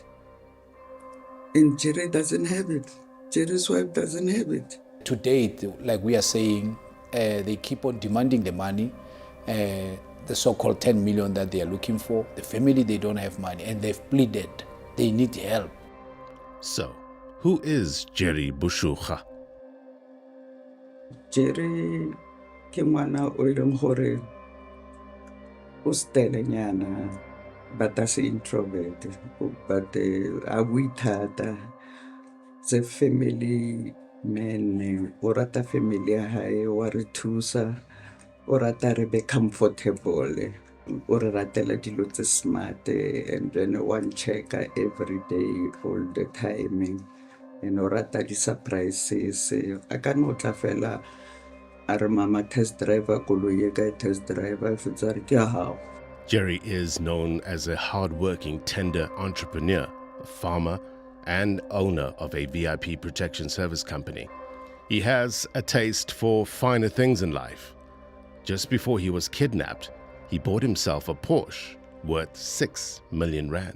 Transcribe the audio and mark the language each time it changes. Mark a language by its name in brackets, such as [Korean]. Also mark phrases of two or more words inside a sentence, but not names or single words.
[English] And Jerry doesn't have it. Jerry's wife doesn't have it. To date, like we are saying, they keep on demanding the money, the so-called 10 million that they are looking for. The family, they don't have money, and they've pleaded. They need help. So, who is Jerry Bushukha? [Southern Sotho] Jerry ke ngwana o leng gore o stelenyana, [English] but as introvert, but [Southern Sotho] a bui thata. [English] The family man, [Southern Sotho] o rata family ya hae, wa re thusa, o rata re be comfortable, o re ratela dilo tse smart, [English] and then one checker every day, all the time, and [Southern Sotho] o rata di surprises. A ka no tla fela a re mama [English] test driver [Southern Sotho] koloi e ka [English] test driver [Southern Sotho] fetsa re ke ya hao. [English] Jerry is known as a hard-working tender entrepreneur, a farmer, and owner of a VIP protection service company. He has a taste for finer things in life. Just before he was kidnapped, he bought himself a Porsche worth 6 million rand.